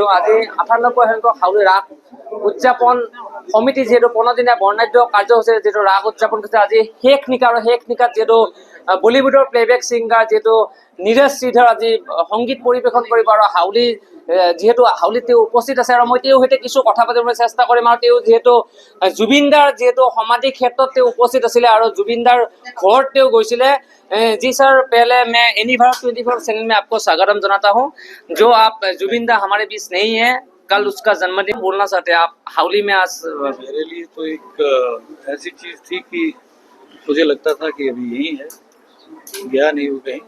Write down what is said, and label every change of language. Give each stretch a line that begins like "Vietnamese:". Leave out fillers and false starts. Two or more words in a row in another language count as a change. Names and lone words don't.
Assamese: আজি 98 সংখ্যক হাউলি ৰাস উদযাপন সমিতি যেহেতু 15 দিনীয়া বৰ্ণাঢ্য কাৰ্যসূচীৰে যেহেতু ৰাস উদযাপন কৰিছে, আজি শেষ নিশা আৰু শেষ নিশাত যেহেতু বলিউডৰ প্লেবেক ছিংগাৰ যেহেতু নীৰজ শ্ৰীধৰ আজি সংগীত পৰিৱেশন কৰিব আৰু হাউলি যেহেতু হাউলিত তেওঁ উপস্থিত আছে আৰু মই তেওঁৰ সৈতে কিছু কথা পাতিবলৈ চেষ্টা কৰিম। আৰু তেওঁ যেহেতু জুবিনদাৰ যেহেতু সমাধি ক্ষেত্ৰত তেওঁ উপস্থিত আছিলে আৰু জুবিনদাৰ ঘৰত তেওঁ গৈছিলে।
Hindi: जी सर, पहले मैं एनिभार 24 चैनल में आपको स्वागतम जनाता हूं। जो आप जुबिंदा हमारे बीच नहीं है, कल उसका जन्मदिन बोलना चाहते हैं आप हाउली में आज? मेरे लिए तो एक ऐसी चीज थी कि मुझे लगता था कि अभी यही है, गया नहीं हो कहीं।